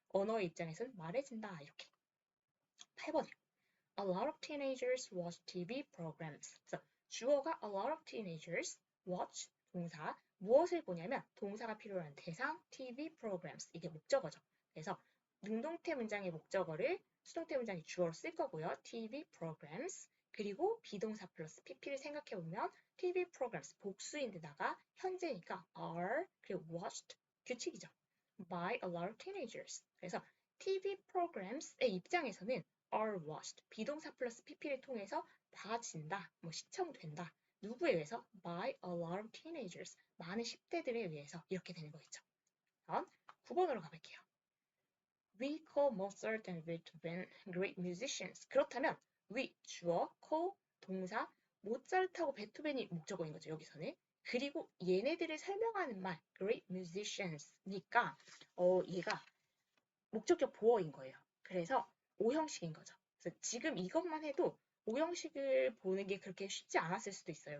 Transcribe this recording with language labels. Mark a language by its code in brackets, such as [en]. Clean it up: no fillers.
[ko] 언어의 입장에서는 말해진다 이렇게. 8번이요. [en] A lot of teenagers watch TV programs. [ko] 그래서 주어가 [en] a lot of teenagers [ko] watch 동사 무엇을 보냐면 동사가 필요한 대상 TV programs 이게 목적어죠. 그래서 능동태 문장의 목적어를 수동태 문장의 주어로 쓸 거고요. [en] TV programs [ko] 그리고 비동사 플러스 pp를 생각해 보면 TV programs 복수인데다가 현재니까 are 그리고 watched 규칙이죠. [en] by a lot of teenagers. [ko] 그래서 TV programs의 입장에서는 [en] are watched [ko] 비동사 플러스 pp를 통해서 봐진다, 시청된다. 누구에 의해서? [en] by a lot of teenagers [ko] 많은 10대들에 의해서 이렇게 되는 거겠죠. 다음 9번으로 가볼게요. [en] We call Mozart and Beethoven great musicians. [ko] 그렇다면 we 주어, call 동사, 모차르트하고 베토벤이 목적어인 거죠. 여기서는. 그리고 얘네들을 설명하는 말 great musicians니까 얘가 목적격 보어인 거예요. 그래서 5형식인 거죠. 그래서 지금 이것만 해도 5형식을 보는 게 그렇게 쉽지 않았을 수도 있어요.